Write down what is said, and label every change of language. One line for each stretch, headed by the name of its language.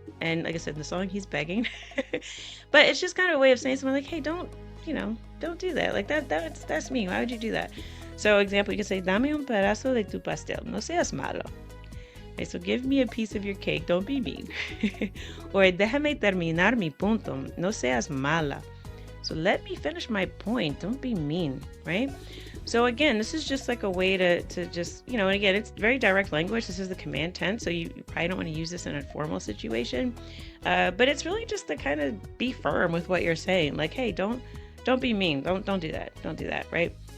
English: And like I said, in the song, he's begging. But it's just kind of a way of saying something like, hey, don't do that. Like that's mean. Why would you do that? So example, you can say,
Spanish: dame un pedazo de tu pastel. No seas malo.
English: Okay, so give me a piece of your cake, don't be mean. Or
Spanish: déjame terminar mi punto, no seas mala.
English: So let me finish my point, don't be mean, right? So again, this is just like a way to just, and again, it's very direct language. This is the command tense, so you probably don't want to use this in a formal situation. But it's really just to kind of be firm with what you're saying. Like, hey, don't be mean. Don't do that. Don't do that, right?